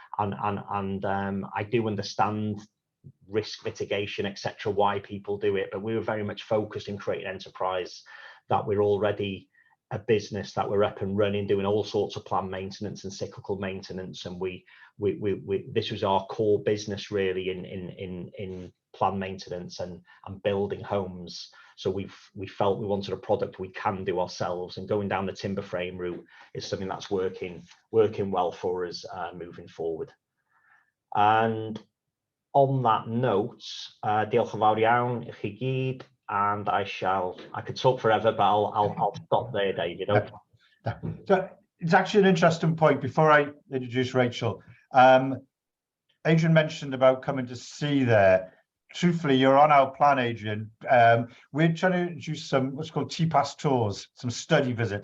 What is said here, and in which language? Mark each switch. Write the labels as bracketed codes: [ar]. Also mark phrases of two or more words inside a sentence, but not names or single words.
[en] I do understand risk mitigation, etc., why people do it, but we were very much focused in creating enterprise that we're already a business that we're up and running, doing all sorts of planned maintenance and cyclical maintenance, and we this was our core business, really, in planned maintenance and building homes. So we felt we wanted a product we can do ourselves, and going down the timber frame route is something that's working well for us moving forward. And on that note, [cy] diolch yn fawr iawn I chi gyd, [en] and I could talk forever, but I'll stop there, Dave. You know. So it's actually an interesting point. Before I introduce Rachel, Adrian mentioned about coming to see there. Truthfully, you're on our plan, Adrian. We're trying to introduce some what's called TPAS tours, some study visits.